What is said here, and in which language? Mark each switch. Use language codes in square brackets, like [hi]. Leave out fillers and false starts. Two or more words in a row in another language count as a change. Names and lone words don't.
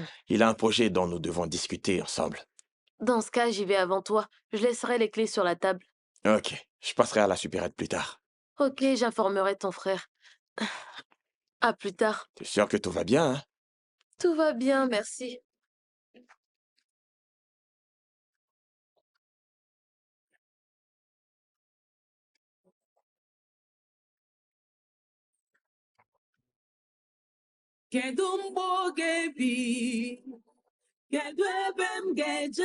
[fr] Il a un projet dont nous devons discuter ensemble. Dans ce cas, j'y vais avant toi. Je laisserai les clés sur la table. Ok, je passerai à la supérette plus tard. Ok, j'informerai ton frère. À plus tard. T'es sûr que tout va bien, hein? Tout va bien, merci. [ig] Kedu mgbe oge bi? Kedu ebe m ga-eje?